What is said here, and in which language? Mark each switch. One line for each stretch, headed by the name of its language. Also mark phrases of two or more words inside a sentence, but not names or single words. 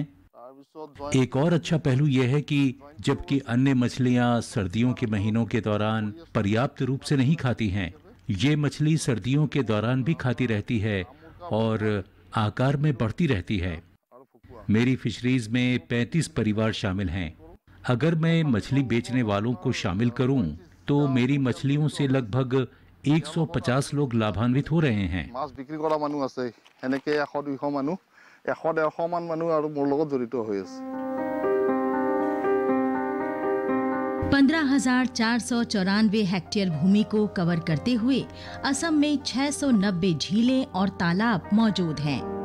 Hindi: एक और अच्छा पहलू यह है कि जबकि अन्य मछलियाँ सर्दियों के महीनों के दौरान पर्याप्त रूप से नहीं खाती हैं, ये मछली सर्दियों के दौरान भी खाती रहती है और आकार में बढ़ती रहती है। मेरी फिशरीज में 35 परिवार शामिल हैं। अगर मैं मछली बेचने वालों को शामिल करूं, तो मेरी मछलियों से लगभग 150 लोग लाभान्वित हो रहे हैं।
Assamese: মাছ বিক্ৰী কৰা মানুহ আছে, এনেকে 100-200 মানুহ, 100-150 মান মানুহ আৰু মোৰ লগত জড়িত হৈ আছে।
Hindi: 15,494 हेक्टेयर भूमि को कवर करते हुए असम में 690 झीलें और तालाब मौजूद हैं।